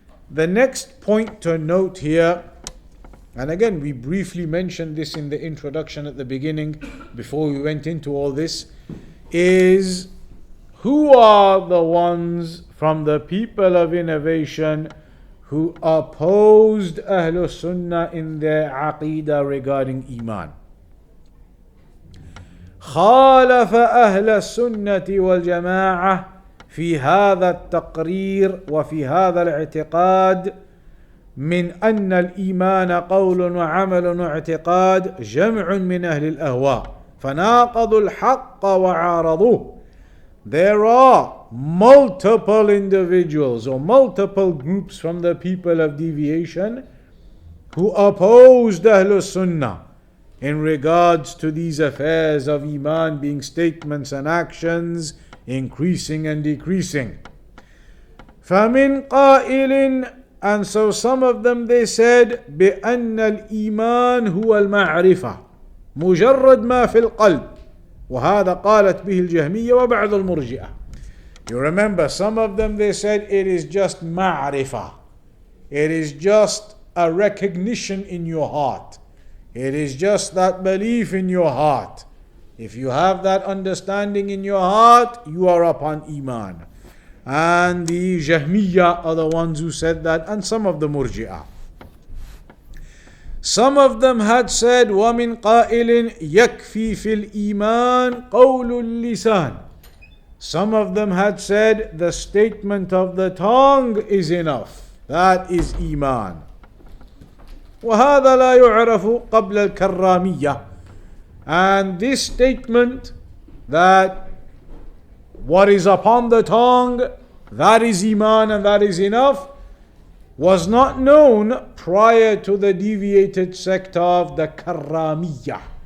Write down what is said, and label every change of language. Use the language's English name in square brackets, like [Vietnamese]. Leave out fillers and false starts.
[English] The next point to note here, and again we briefly mentioned this in the introduction at the beginning before we went into all this, is who are the ones from the people of innovation who opposed Ahlul Sunnah in their Aqidah regarding Iman. [Arabic] خالف أهل السنة والجماعة في هذا التقرير وفي هذا الاعتقاد من أن الإيمان قول وعمل واعتقاد جمع من أهل الأهواء فناقضوا الحق وعارضوه. [English] There are multiple individuals or multiple groups from the people of deviation who opposed Ahlul Sunnah in regards to these affairs of Iman being statements and actions, increasing and decreasing. [Arabic] فَمِنْ قَائِلٍ, [English] and so some of them they said [Arabic] بأن الإيمان هو المعرفة مجرد ما في القلب, وهذا قالت به الجهمية وبعض المرجئة. [English] You remember, some of them they said it is just ma'rifah, it is just a recognition in your heart, it is just that belief in your heart. If you have that understanding in your heart, you are upon Iman. And the Jahmiyyah are the ones who said that, and some of the Murji'ah. Some of them had said [Arabic] وَمِنْ قَائِلٍ يَكْفِي فِي الْإِيمَانِ قَوْلُ اللِّسَانِ. [English] Some of them had said the statement of the tongue is enough. That is Iman. [Arabic] وَهَذَا لَا يُعْرَفُ قَبْلَ الْكَرَّامِيَّةِ. [English] And this statement that what is upon the tongue, that is Iman and that is enough, was not known prior to the deviated sect of the Karramiyah.